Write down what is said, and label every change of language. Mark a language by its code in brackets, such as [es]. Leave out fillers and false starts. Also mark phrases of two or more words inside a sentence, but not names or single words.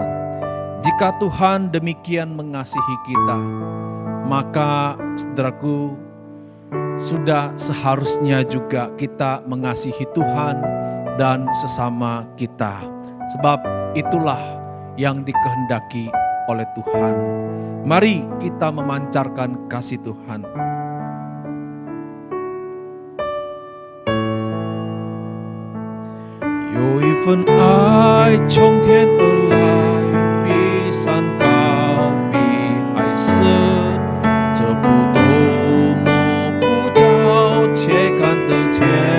[id] Jika Tuhan demikian mengasihi kita, maka saudaraku, sudah seharusnya juga kita mengasihi Tuhan dan sesama kita. Sebab itulah yang dikehendaki oleh Tuhan. Mari kita memancarkan kasih Tuhan. [zh] 有一份爱从天而来，比山高，比海深，这不多么不着，且看得见。